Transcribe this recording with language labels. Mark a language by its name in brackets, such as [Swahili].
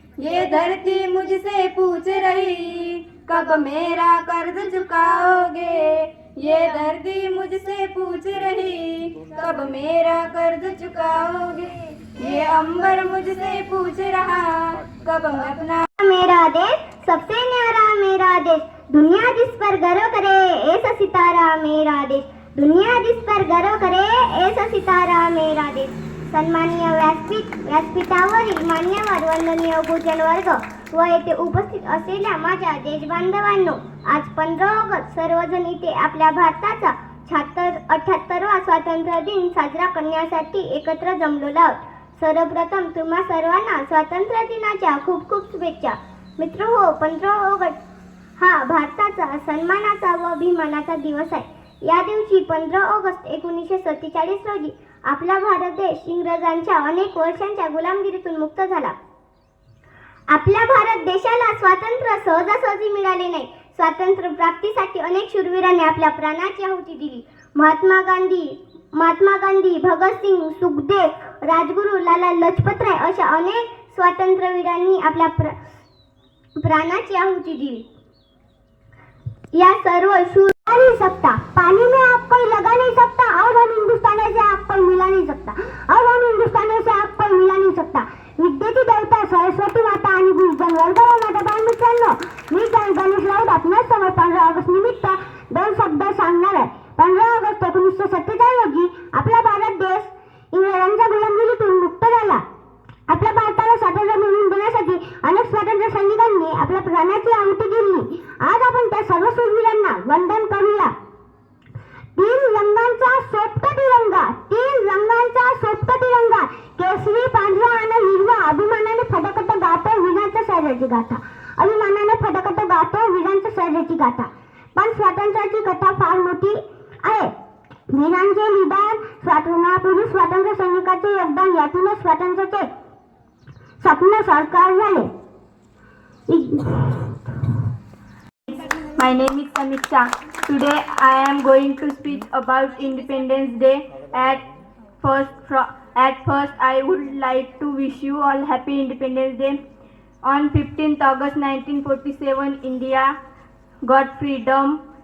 [Hindi] ये धरती मुझसे पूछ रही कब मेरा कर्ज चुकाओगे, ये धरती मुझसे पूछ रही कब मेरा कर्ज चुकाओगे. ये अंबर मुझसे पूछ रहा कब अपना. मेरा देश सबसे न्यारा मेरा देश, दुनिया जिस पर गर्व करे ऐसा सितारा मेरा देश, दुनिया जिस पर गर्व करे ऐसा सितारा मेरा देश. [Marathi] सन्माननीय व्यासपीठावरील मान्यवर वंदनीय गुरुजन वर्ग व येथे उपस्थित असलेल्या माझ्या देशबांधवांनो, आज 15 ऑगस्ट सर्वजण इथे आपल्या भारताचा 78वा स्वातंत्र्य दिन साजरा करण्यासाठी एकत्र जमलेलो आहोत. सर्वप्रथम तुम्हा सर्वांना स्वातंत्र्य दिनाच्या खूप खूप शुभेच्छा. मित्रहो, 15 ऑगस्ट हा भारताचा सन्मानाचा व अभिमानाचा दिवस आहे. या दिवशी 15 ऑगस्ट 1947 रोजी आपला भारत देश इंग्रजांच्या अनेक वर्षांच्या गुलामगिरीतून मुक्त झाला. आपल्या भारत देशाला स्वातंत्र्य सहजासहजी मिळाले नाही. स्वातंत्र्य प्राप्तीसाठी अनेक शूरवीरांनी आपल्या प्राणाची आहुती दिली. महात्मा गांधी, भगतसिंग, सुखदेव, राजगुरू, लाला लजपतराय अशा अनेक स्वातंत्र्यवीरांनी आपल्या प्राणाची आहुती दिली. या सर्व शूर [Hindi] नहीं सकता, पानी में आप कोई लगा नहीं सकता और हम हिंदुस्तानियों से आप कोई मिला नहीं सकता, और हम हिंदुस्तानियों से आप कोई मिला नहीं सकता. [Marathi] विद्येची देवता सरस्वती माता आणि गुरुजन वर्ग व माझ्या बाळ मित्रांनो, मी गणेश राऊत आपल्याच समोर 15 ऑगस्ट निमित्त 2 शब्द सांगणार आहे. 15 ऑगस्ट 1947 रोजी आपला भारत देश इंग्रजांच्या गुलामगिरीतून मुक्त झाला. आपल्या भारताला स्वातंत्र्य मिळवून देण्यासाठी अनेक स्वातंत्र्य सैनिकांनी आपल्या प्राणाची आहुती दिली. आज आपण त्या सर्व शूरवीरांना वंदन करूया. रंगांचा सोपटा तिरंगा, 3 रंगांचा सोपटा तिरंगा, केसरी, पांढरा आणि हिरवा. अभिमानाने फटाफट गातो वीरांच्या शौर्याची गाथा, अभिमानाने फटाफट गातो वीरांच्या शौर्याची गाथा. पण स्वातंत्र्याची कथा फार मोठी आहे. वीरांचे निदान, स्वातंत्र्यापूर्वी स्वातंत्र्य सैनिकांचे योगदान यातूनच स्वातंत्र्याचे स्वप्न साकार झाले. [English] My name is Samiksha. Today I am going to speak about Independence Day. At first I would like to wish you all happy Independence Day. On 15th August 1947, India got freedom.